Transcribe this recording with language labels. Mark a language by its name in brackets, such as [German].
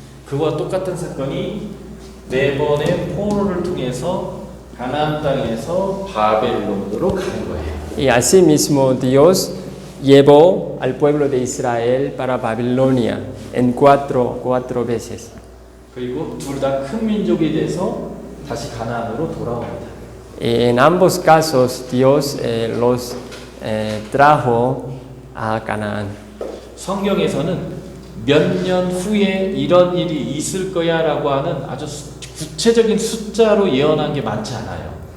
[Korean] 그와 똑같은 사건이 네 번의 포로를 통해서 가나안 땅에서 바벨론으로 가는 거예요. [Spanish] Y asimismo Dios llevó al pueblo de Israel para Babilonia en cuatro veces. [Korean] 그리고 둘 다 큰 민족이 돼서 다시 가나안으로 돌아옵니다. [Spanish] En ambos casos Dios los trajo a Canaán. [Korean] 성경에서는 몇 년 후에 이런 일이 있을 거야라고 하는 아주 구체적인 숫자로 예언한 게 많지 않아요.